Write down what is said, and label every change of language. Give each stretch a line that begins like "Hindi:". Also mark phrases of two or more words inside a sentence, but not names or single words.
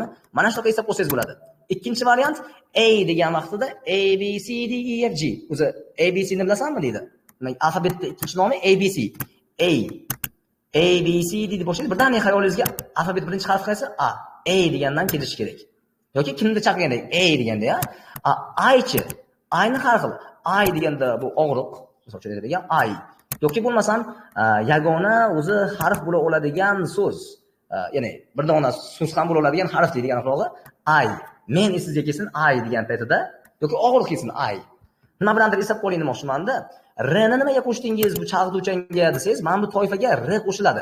Uzbek: Mana shunaqa eslab qolsangiz bo'ladi. Ikkinchi variant A degan vaqtida A B C D E F G. O'zi A B C ni bilasanmi deydi. Demak, alfabetda ikkinchi nomi A B C. A B C D deb boshlaydi. Birdaniga xayolingizga alfabet birinchi harfi qaysi? A degandan kelishi kerak. Yoki kimni chaqirganda A deganda ya. I-chi. I-ni har xil. I deganda bu og'riq, misol uchun aytadigan I. Yoki bo'lmasam yagona o'zi harf bo'la oladigan so'z. Ya'ni bir dona so'z ham bo'la oladigan harf deydigan aqrog'i I. Men esingizga kelsin I degan paytida yoki og'riq kelsin I. Nima bilandir eslab qo'ying demoqchiman-da. R ni nimaga qo'shdingiz bu chalg'ituvchanga desangiz, mana bu toifaga R qo'shiladi.